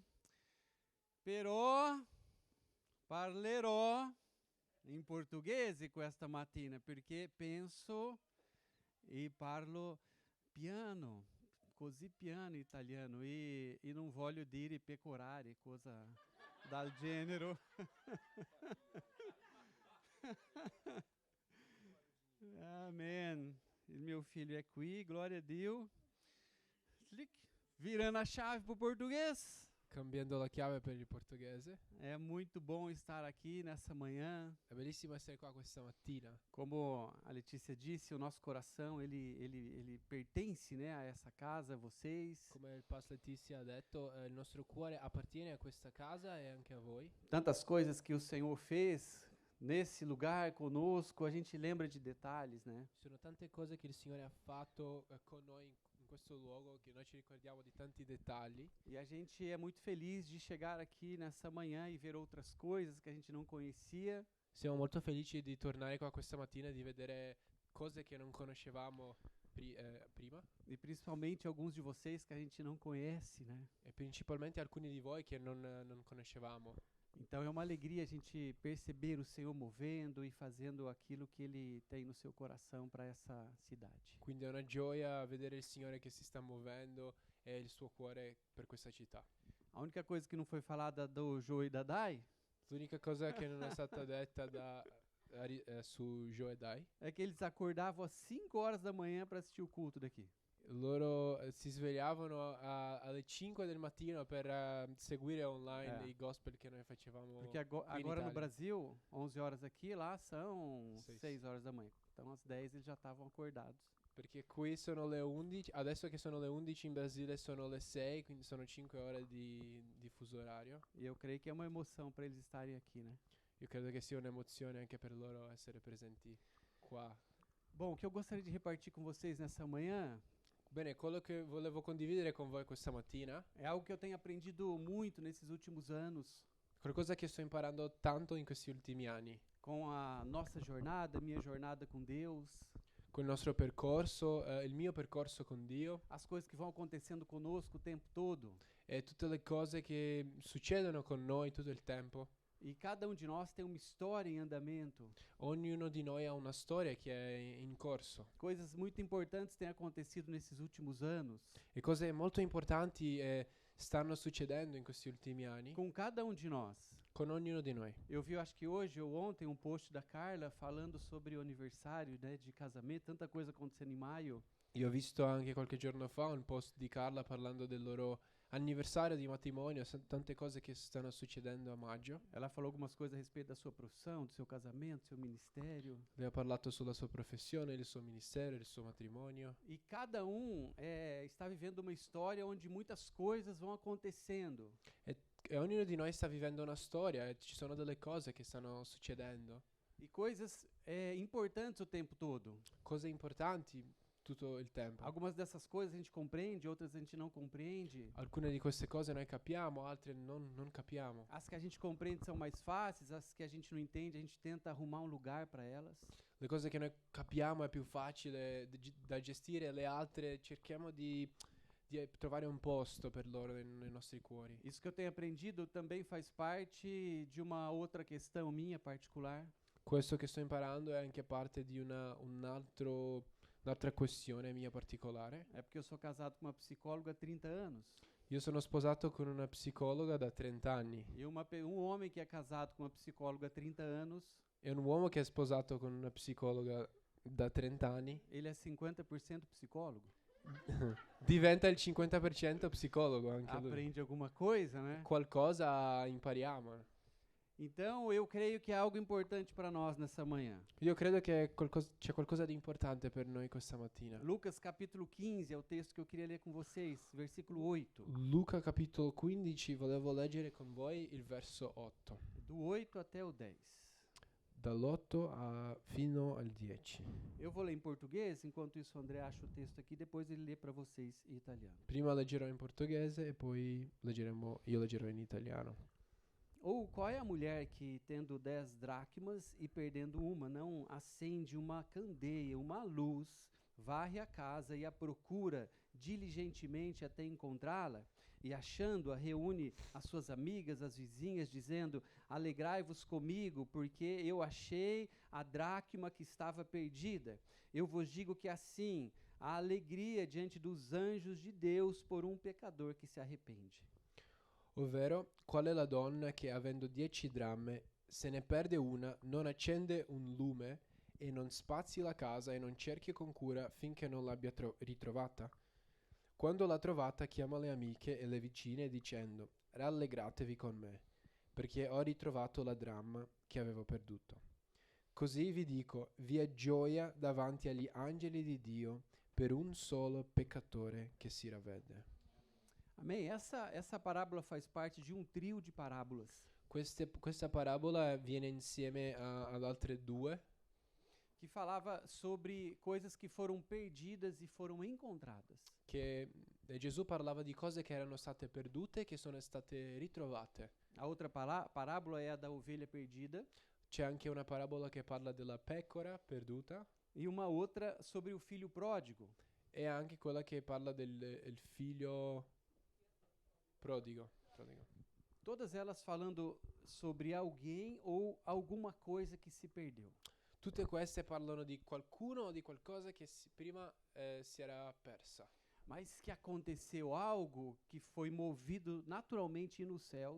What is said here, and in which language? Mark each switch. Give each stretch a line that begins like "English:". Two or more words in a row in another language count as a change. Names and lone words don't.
Italian: Però parlerò in portoghese questa mattina perché penso e parlo piano, così piano italiano e non voglio dire pecorare, cosa dal genere.
Portuguese: Amém.
Italian: Il mio figlio è qui, glória a Dio.
Portuguese: Virando a chave para o português.
Italian: cambiando la chiave per il portoghese.
Portuguese: É muito bom estar aqui nessa manhã.
Italian: È bellissimo essere qua questa mattina.
Portuguese: Como a Letícia disse, o nosso coração ele pertence, né, a essa casa, a vocês.
Italian: Come il Pastor Letizia ha detto, il nostro cuore appartiene a questa casa e anche a voi.
Portuguese: Tantas coisas que o Senhor fez nesse lugar conosco, a gente lembra de detalhes, né?
Italian: Ci sono tante cose che il Signore ha fatto con noi in questo luogo che noi ci ricordiamo di tanti dettagli.
Portuguese: E a gente é muito feliz de chegar aqui nessa manhã e ver outras coisas que a gente não conhecia.
Italian: Siamo molto felici di tornare qua questa mattina e di vedere cose che non conoscevamo prima
Portuguese: E principalmente alguns de vocês que a gente não conhece, né?
Italian: e principalmente alcuni di voi che non conoscevamo.
Portuguese: Então é uma alegria a gente perceber o Senhor movendo e fazendo aquilo que Ele tem no seu coração para essa cidade.
Italian: Quindi è una gioia vedere il Signore che si sta muovendo e il suo cuore per questa città.
Portuguese: A única coisa que não foi falada do Jô e da Dai
Italian: L'unica cosa che non è stata detta su Joe e Dai,
Portuguese: é que eles acordavam às 5 horas da manhã para assistir o culto daqui.
Italian: loro si svegliavano alle 5 del mattino per seguire online i gospel che noi facevamo.
Portuguese: Porque agora no Itália. Brasil, 11 horas aqui, lá são Seis. 6 horas da manhã. Então às 10 eles já estavam acordados.
Italian: Perché qui sono le 11, adesso che sono le 11 in Brasile sono le 6, quindi sono 5 ore di fuso orario.
Portuguese: E eu creio que é uma emoção para eles estarem aqui, né?
Italian: Io credo che sia un'emozione anche per loro essere presenti qua.
Portuguese: Bom, o que eu gostaria de repartir com vocês nessa manhã
Italian: Bene, quello che volevo condividere con voi questa mattina,
Portuguese: é algo que eu tenho aprendido muito nesses últimos anos
Italian: qualcosa che sto imparando tanto in questi ultimi anni,
Portuguese: com a nossa jornada, minha jornada com Deus,
Italian: con il nostro percorso, il mio percorso con Dio
Portuguese: as coisas que vão acontecendo conosco o tempo todo.
Italian: e tutte le cose che succedono con noi tutto il tempo.
Portuguese: E cada um de nós tem uma história em andamento.
Italian: Ognuno di noi ha una storia che è in corso
Portuguese: Coisas muito importantes têm acontecido nesses últimos anos
Italian: e cose molto importanti stanno succedendo in questi ultimi anni
Portuguese: com cada um de nós.
Italian: con ognuno di noi.
Portuguese: Eu vi, acho que hoje ou ontem, um post da Carla falando sobre o aniversário, né, de casamento, tanta coisa acontecendo em maio.
Italian: Io ho visto anche qualche giorno fa un post di Carla parlando del loro anniversario di matrimonio, tante cose che stanno succedendo a maggio.
Portuguese: Ela falou algumas coisas a respeito da sua profissão, do seu casamento, do seu ministério.
Italian: Lei ha parlato sulla sua professione, il suo ministero, il suo matrimonio.
Portuguese: E cada um está vivendo uma história onde muitas coisas vão acontecendo.
Italian: E ognuno di noi sta vivendo una storia e ci sono delle cose che stanno succedendo,
Portuguese: E coisas importantes o tempo todo.
Italian: cose importanti tutto il tempo.
Portuguese: Algumas dessas coisas a gente compreende, outras a gente não compreende.
Italian: Alcune di queste cose noi capiamo, altre non capiamo.
Portuguese: As que a gente compreende são mais fáceis, as que a gente não entende, a gente tenta arrumar um lugar para elas.
Italian: Le cose che noi capiamo è più facile da gestire, le altre cerchiamo di trovare un posto per loro nei nostri cuori.
Portuguese: Isso que eu tenho aprendido também faz parte de uma outra questão minha particular.
Italian: Questo che sto imparando è anche parte di un'altra questione mia particolare.
Portuguese: É porque eu sou casado com uma psicóloga há 30 anos.
Italian: Io sono sposato con una psicologa da 30 anni
Portuguese: E um homem que é casado com uma psicóloga há 30 anos,
Italian: e un uomo che è sposato con una psicologa da 30 anni
Portuguese: ele é 50% psicólogo.
Italian: diventa il 50% psicologo anche lui.
Portuguese: Aprende alguma coisa, né?
Italian: Qualcosa impariamo.
Portuguese: Então, eu creio que é algo importante para nós nessa manhã.
Italian: Io credo che c'è qualcosa di importante per noi questa mattina.
Portuguese: Lucas capítulo 15 é o texto que eu queria ler com vocês, versículo 8.
Italian: Luca capitolo 15, volevo leggere con voi il verso 8.
Portuguese: Do 8 até o 10.
Italian: Dall'8 fino al 10.
Portuguese: Eu vou ler em português, enquanto isso o André acha o texto aqui, depois ele lê para vocês em italiano.
Italian: Prima leggerò in portoghese e poi io leggerò in italiano.
Portuguese: Ou qual é a mulher que, tendo 10 dracmas e perdendo uma, não acende uma candeia, uma luz, varre a casa e a procura diligentemente até encontrá-la? E achando-a, reúne as suas amigas, as vizinhas, dizendo: alegrai-vos comigo, porque eu achei a dracma que estava perdida. Eu vos digo que assim, há alegria diante dos anjos de Deus por um pecador que se arrepende.
Italian: Ovvero, qual è la donna che avendo 10 dramme, se ne perde una, non accende un lume e non spazi la casa e non cerchi con cura finché non l'abbia ritrovata? Quando l'ha trovata chiama le amiche e le vicine dicendo: rallegratevi con me, perché ho ritrovato la dramma che avevo perduto. Così vi dico, vi è gioia davanti agli angeli di Dio per un solo peccatore che si ravvede.
Portuguese: Amém? Essa parábola faz parte de trio de parábolas
Italian: Questa parabola viene insieme ad altre due
Portuguese: que falava sobre coisas que foram perdidas e foram encontradas.
Italian: che Gesù parlava di cose che erano state perdute e che sono state ritrovate.
Portuguese: A outra parábola é a da ovelha perdida
Italian: C'è anche una parabola che parla della pecora perduta
Portuguese: e uma outra sobre o filho pródigo.
Italian: e anche quella che parla del il figlio prodigo.
Portuguese: Todas elas falando sobre alguém ou alguma coisa que se perdeu.
Italian: Tutte queste parlano di qualcuno o di qualcosa che prima si era persa,
Portuguese: Mas que aconteceu algo que foi movido naturalmente nos céus